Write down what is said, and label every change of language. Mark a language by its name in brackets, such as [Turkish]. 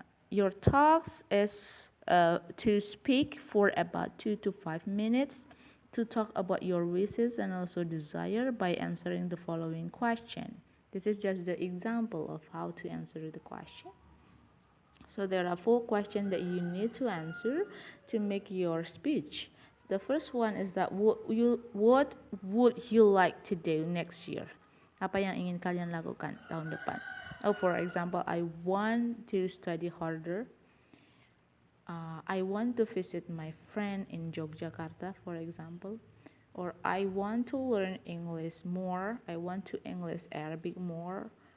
[English] Your talks is to speak for about 2 to 5 minutes to talk about your wishes and also desire by answering the following question. This is just the example of how to answer the question. So there are 4 questions that you need to answer to make your speech. The first one is that what would you like to do next year? [Indonesian] Apa yang ingin kalian lakukan tahun depan? [English] For example, I want to study harder. I want to visit my friend in Yogyakarta, for example. Or I want to learn English more. I want to English Arabic more.